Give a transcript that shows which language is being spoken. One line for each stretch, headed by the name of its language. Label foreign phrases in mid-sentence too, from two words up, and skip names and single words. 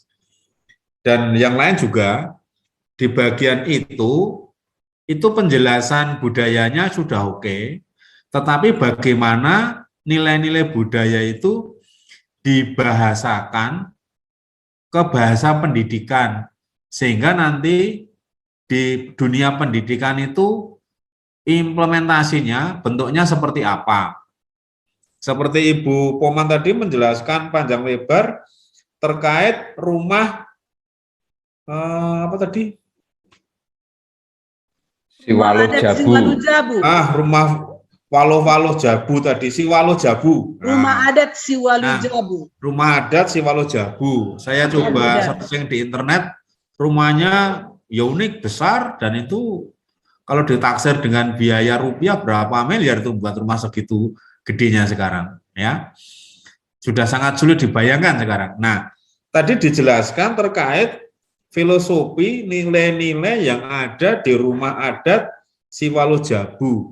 Indonesian: Dan yang lain juga, di bagian itu penjelasan budayanya sudah oke, tetapi bagaimana nilai-nilai budaya itu dibahasakan ke bahasa pendidikan, sehingga nanti di dunia pendidikan itu implementasinya bentuknya seperti apa. Seperti Ibu Poman tadi menjelaskan panjang lebar terkait rumah apa tadi? Siwalo Jabu. Rumah Walo Jabu tadi, Siwalo Jabu. Rumah adat Siwalo Jabu. Rumah adat Siwalo Jabu. Saya coba searching di internet, rumahnya ya unik, besar, dan itu kalau ditaksir dengan biaya rupiah berapa miliar itu buat rumah segitu gedenya sekarang, ya. Sudah sangat sulit dibayangkan sekarang. Nah, tadi dijelaskan terkait filosofi nilai-nilai yang ada di rumah adat Siwalo Jabu.